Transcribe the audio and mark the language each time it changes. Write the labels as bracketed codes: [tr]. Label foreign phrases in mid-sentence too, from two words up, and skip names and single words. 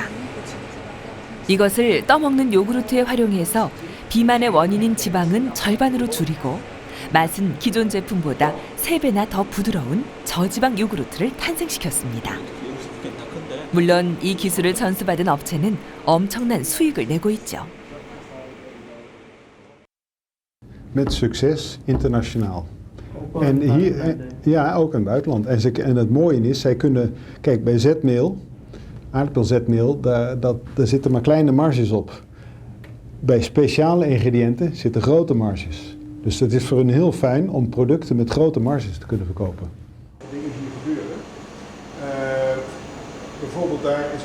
[ko] 이것을 떠먹는 요구르트에 활용해서 비만의 원인인 지방은 절반으로 줄이고 맛은 기존 제품보다 3배나 더 부드러운 저지방 요구르트를 탄생시켰습니다. 물론 이 기술을 전수받은 업체는 엄청난 수익을 내고 있죠. [nl] Met succes internationaal. En hier, ja, ook in het buitenland. En het mooie is, zij kunnen, kijk bij zetmeel, aardappelzetmeel, daar zitten maar kleine marges op. Bij speciale ingrediënten zitten grote marges. Dus het is voor hen heel fijn om producten met grote marges te kunnen verkopen. Dingen die gebeuren. Bijvoorbeeld daar is